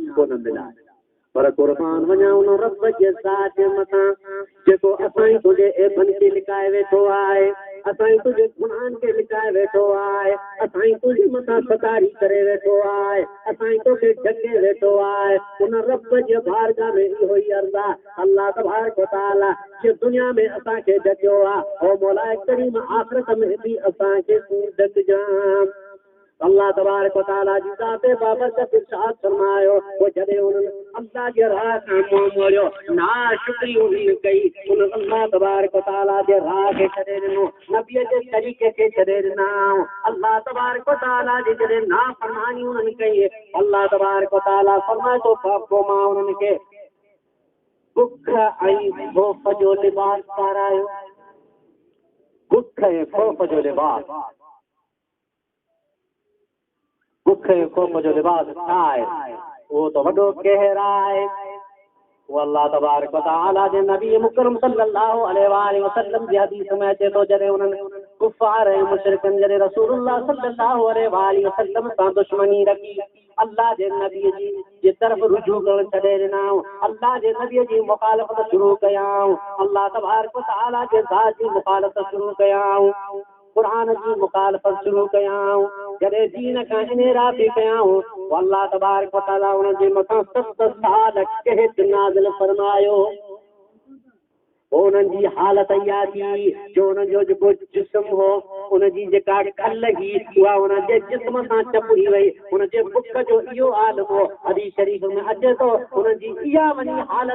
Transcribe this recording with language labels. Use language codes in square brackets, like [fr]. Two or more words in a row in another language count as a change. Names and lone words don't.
[sd] कोन मिलाए पर क़ुर्बान वञा उन रब जे ज़ात जे मथां जेको असांजी तुंहिंजे ऐबनि खे लिकाए वेठो आहे असांजी तुंहिंजे गुनाहनि खे लिकाए वेठो आहे असांजी तुंहिंजे मथां सतारी करे वेठो आहे असांजी तोखे ढके वेठो आहे उन रब जे बारगाह में इहो ई अर्ज़ु आहे [ar] الله تبارك وتعالى [sd] जे दुनिया में असांखे ढकियो आहे ओ मौला करीम आख़िरत में बि असांखे तूं ढकजां [ar] الله تبارك وتعالى [sd] जी ज़ाते बाबरकत इरशाद फरमायो वो जॾहिं उन्हनि अल्लाह जे राह खां मुंहुं मोड़ियो नाशुक्री उन्हनि कई उन [ar] الله تبارك وتعالى [sd] जे राह खे छॾे ॾिनो नबीअ जे तरीक़े खे छॾे ॾिनऊं [ar] الله تبارك وتعالى [sd] जी जॾहिं नाफ़रमानी उन्हनि कई [ar] الله تبارك وتعالى [sd] फरमाए थो पोइ मां उन्हनि खे बुख ऐं ख़ौफ़ जो लिबास पारायो बुख ऐं ख़ौफ़ जो लिबास बुख ऐं ख़ौफ़ जो लिबास छा आहे उहो त वॾो कहर आहे वो [ar] الله تبارك وتعالى [sd] जे नबी मुकरम [ar] صلى الله عليه [sd] वसल्लम जी हदीस में अचे थो जॾहिं उन्हनि कुफ़ार ऐं मुशरिकनि जॾहिं [ar] رسول الله صلى الله عليه وسلم [sd] सां दुश्मनी रखी अल्लाह जे नबीअ जी तरफ़ रुजू करणु छॾे ॾिनऊं अल्लाह जे नबीअ जी मुखालफ़त शुरू कयाऊं [ar] الله تبارك وتعالى [sd] जे ज़ात जी मुखालफ़त शुरू कयाऊं क़ुरान जी मुखालफ़त शुरू कयाऊं जॾहिं दीन खां इनेराफ़ी कयाऊं [ar] الله تبارك وتعالى [sd] उन्हनि जे मथां 7 साल कहत नाज़िल फरमायो उन्हनि जी हालत इहा थी जो उन्हनि जो जेको जिस्म हो उनजी जेका खल हुई उहा उनजे जिस्म सां चपड़ी वई उनजे बुख जो इहो हाल हो हदीस शरीफ़ में अचे थो उनजी इहा वञी हालत